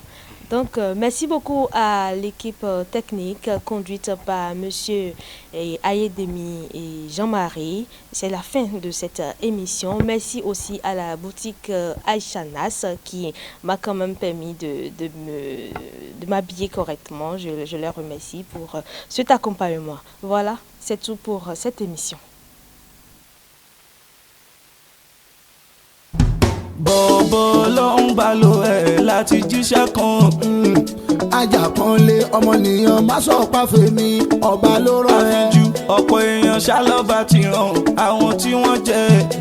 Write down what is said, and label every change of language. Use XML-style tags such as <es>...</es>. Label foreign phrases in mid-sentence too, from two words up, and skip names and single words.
<fr>Donc, merci beaucoup à l'équipe technique conduite par Monsieur Ayedemi et Jean-Marie. C'est la fin de cette émission. Merci aussi à la boutique Aïchanas qui m'a quand même permis de m'habiller correctement. Je les remercie pour cet accompagnement. Voilà, c'est tout pour cette émission.</fr> <yo>bọ̀bọ̀ ló ń bá lo ẹ̀ láti jíṣẹ́ kan. ajá kan lé ọmọnìyàn má sọ pàfẹ́ mi ọba ló rán ẹ. àfijú ọ̀pọ̀ èèyàn ṣálọ́ba ti ràn àwọn tí wọ́n jẹ́.</yo>